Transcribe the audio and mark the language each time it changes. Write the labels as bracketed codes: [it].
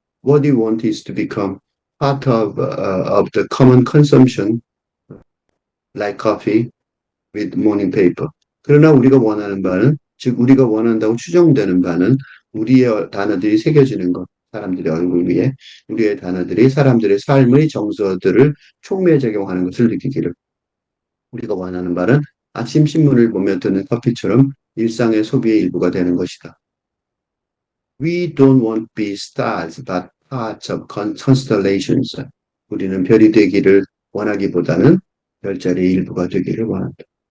[en] What we want is to become part of the common consumption, like coffee with morning paper. [ko] 그러나 우리가 원하는 바는, 즉 우리가 원한다고 추정되는 바는 우리의 단어들이 새겨지는 것, 사람들의 얼굴 위에 우리의 단어들이 사람들의 삶의 정서들을 촉매작용하는 것을 느끼기를. 우리가 원하는 바는 아침 신문을 보며 드는 커피처럼 일상의 소비의 일부가 되는 것이다. [en] We don't want to be stars, but parts of constellations. [ko] 우리는 별이 되기를 원하기보다는 별자리의 일부가 되기를 원한다.